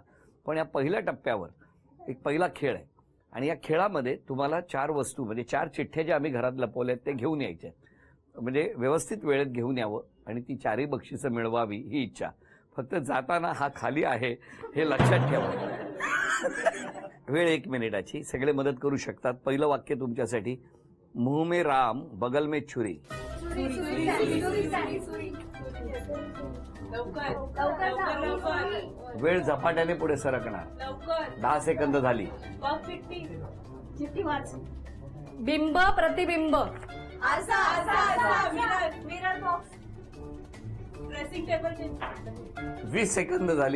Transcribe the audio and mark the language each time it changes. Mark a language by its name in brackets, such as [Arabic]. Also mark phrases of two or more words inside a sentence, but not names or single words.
[Marathi] पण या पहिल्या टप्प्यावर एक पहिला खेळ आहे, आणि या खेळामध्ये तुम्हाला 4 वस्तू म्हणजे 4 चिठ्ठ्या ज्या आम्ही घरात लपवल्या आहेत ते घेऊन यायच्या. म्हणजे व्यवस्थित वेळेत घेऊन यावं आणि ती 4ही बक्षिसं मिळवावी ही इच्छा. फक्त जाताना हा खाली आहे हे लक्षात ठेवा. वेळ 1 मिनिटाची. सगळे मदत करू शकतात. पहिलं वाक्य तुमच्यासाठी, [Hindi] मुंह में राम बगल में छुरी. [Marathi] वेळ झपाट्याने पुढे सरकणार. 10 सेकंद झाली. बिंब प्रतिबिंब. 20 सेकंद झाली.